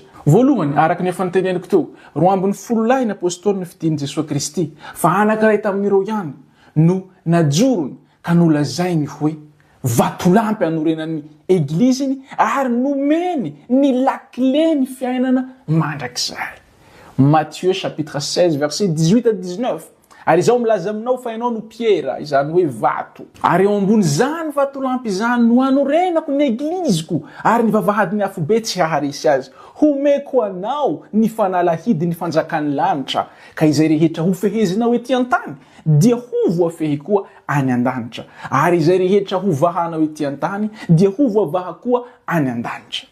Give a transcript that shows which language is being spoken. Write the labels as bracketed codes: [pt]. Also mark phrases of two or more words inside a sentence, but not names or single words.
[mg] Voalohany, araka ny efa niteneniko teo, 12 ny apôstôly nifidiny Jesosy Kristy, fa anankiray tamin'ireo ihany no najorony ka nolazainy hoe vatolampy hanorenan'ny egliziny ary nomeny ny lakle ny fiainana mandrakizay. [fr] Matthieu chapitre 16 verset 18 à 19. [mg] Ary izao milaza aminao fa ianao no Pierre, izany hoe vato. Ary eo ambony zany vatolampy izany no hanorenako ny egliziko, ary ny vavahadiny afobe tsy haharesy azy. Homeko anao ny fanalahidy ny fanjakan'ny lanitra, ka izay rehetra ho fehezinao ety an-tany dia ho voafehy koa any an-danitra, ary izay rehetra ho vahanao ety an-tany dia ho voavaha koa any an-danitra.